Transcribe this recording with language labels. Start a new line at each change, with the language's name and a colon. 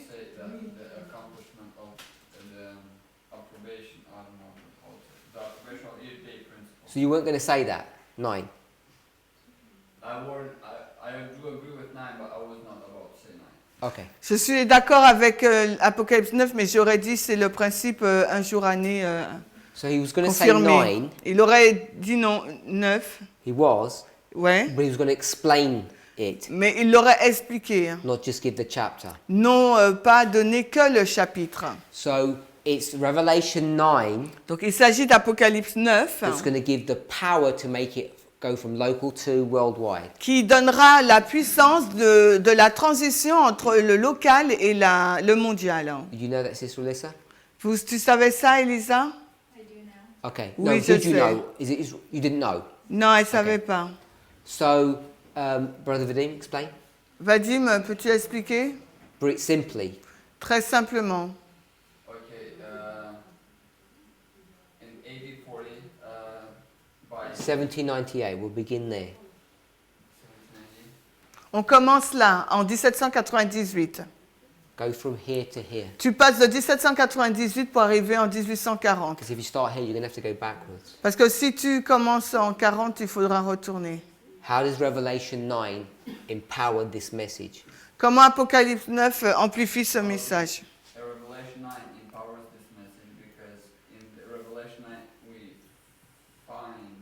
English: Say that the accomplishment of the approbation, I don't know how to say, the approbation of EDP principle. So you weren't going to say that? 9. I do agree with 9, but I was not about to say 9. Okay.
French: Je suis d'accord avec Apocalypse 9, mais j'aurais dit c'est le principe un jour année
English: So he was going to say
French: confirmé.
English: 9.
French: Il aurait dit non 9,
English: He was,
French: ouais,
English: but he was going to explain it,
French: mais il l'aurait expliqué.
English: not just give the chapter.
French: Non pas donner que le chapitre.
English: So it's Revelation 9
French: Donc il s'agit d'Apocalypse 9
English: that's going to give the power to make it go from local to worldwide.
French: qui donnera la puissance de la transition entre le local et le mondial.
English: Did you know that, Sister Alyssa?
French: Tu savais ça, Elisa?
English: I do now. Okay.
French: Oui,
English: No,
French: je
English: did you
French: sais.
English: know? You didn't know?
French: Non, elle ne savait pas.
English: So, Brother Vadim, explain.
French: Vadim, peux-tu expliquer?
English: Simply.
French: Très simplement.
English: Okay, in AD 40, by 1798, we'll begin there. 1790,
French: On commence là, en 1798.
English: Go from here to here.
French: Tu passes de 1798 pour arriver en 1840.
English: Because if you start here, you're going to have to go backwards.
French: Parce que si tu commences en 40, il faudra retourner.
English: How does Revelation 9 empower this message?
French: Comment Apocalypse 9 amplifie ce message?
English: Revelation 9 empowers this message because in the Revelation 9 we find.